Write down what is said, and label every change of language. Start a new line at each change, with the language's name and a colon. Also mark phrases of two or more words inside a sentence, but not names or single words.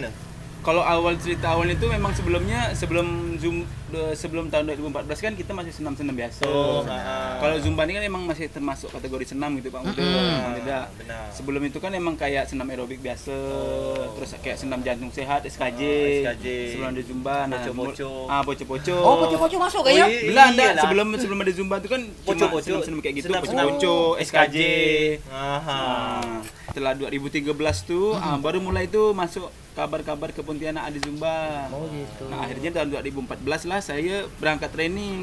Indonesian: Kalau awal cerita awalnya itu memang sebelum tahun 2014 kan kita masih senam-senam biasa. Kalau Zumba ini kan emang masih termasuk kategori senam gitu Pak Muda. Tidak. Benar. Sebelum itu kan emang kayak senam aerobik biasa, terus kayak senam jantung sehat SKJ. SKJ. Sebelum ada Zumba, Poco-poco. poco-poco. Oh, poco-poco masuk kayaknya. Wih. Belum Iyalah. ada sebelum ada Zumba itu kan Poco-poco. senam-senam kayak gitu, Senam-senam. poco-poco, SKJ. Aha. Nah, setelah 2013 tuh baru mulai itu masuk kabar-kabar ke Pontianak ada Zumba. Oh, gitu. Nah, akhirnya tahun 2014 lah saya berangkat training.